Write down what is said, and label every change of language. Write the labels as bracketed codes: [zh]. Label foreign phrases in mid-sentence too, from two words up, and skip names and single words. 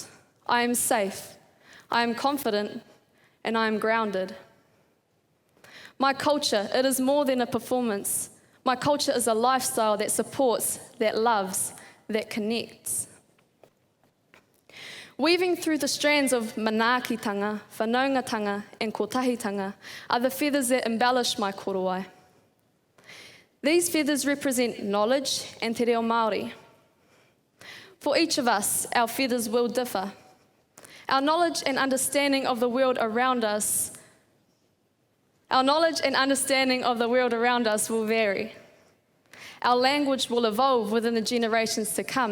[en] I am safe, I am confident, and I am grounded. My culture, it is more than a performance. My culture is a lifestyle that supports, that loves, that connects. Weaving through the strands of [mi] manaakitanga, whanaungatanga, [en] and kotahitanga are the feathers that embellish my korowai. These feathers represent knowledge and [mi] te reo Māori. [en] For each of us, our feathers will differ. Our knowledge and understanding of the world around us will vary. Our language will evolve within the generations to come.